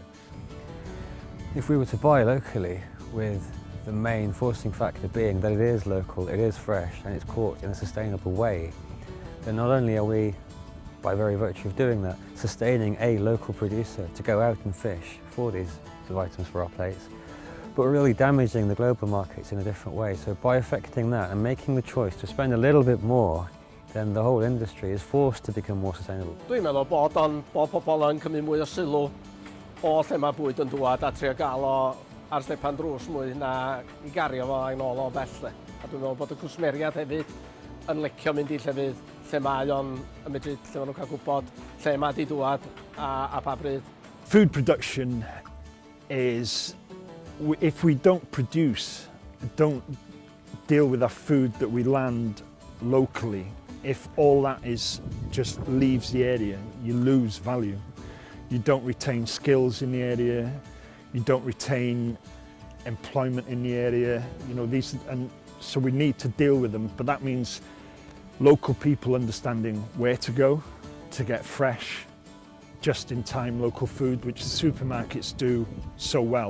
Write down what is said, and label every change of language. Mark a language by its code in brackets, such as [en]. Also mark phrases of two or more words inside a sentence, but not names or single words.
[en] If we were to buy locally, with the main forcing factor being that it is local, it is fresh and it's caught in a sustainable way, then not only are we, by very virtue of doing that, sustaining a local producer to go out and fish for these sort of items for our plates, but we're really damaging the global markets in a different way. So by affecting that and making the choice to spend a little bit more, then the whole industry is forced to become more sustainable. [cy] Dwi'n meddwl bod pobl yn cymryd mwy o sylw o lle mae bwyd yn dŵad a trio gael o ar stepan drws mwy na I gario fo a'i nôl o bell. A dwi'n meddwl bod y cwsmeriad hefyd yn licio mynd I llefydd lle mae o'n ymedru, lle maen nhw'n cael gwybod lle mae di dŵad a pa bryd. [en] Food production is, if we don't deal with our food that we land locally, if all that is just leaves the area, you lose value. you don't retain skills in the area, you don't retain employment in the area, you know, and so we need to deal with them, but that means local people understanding where to go to get fresh, just-in-time local food, which the supermarkets do so well.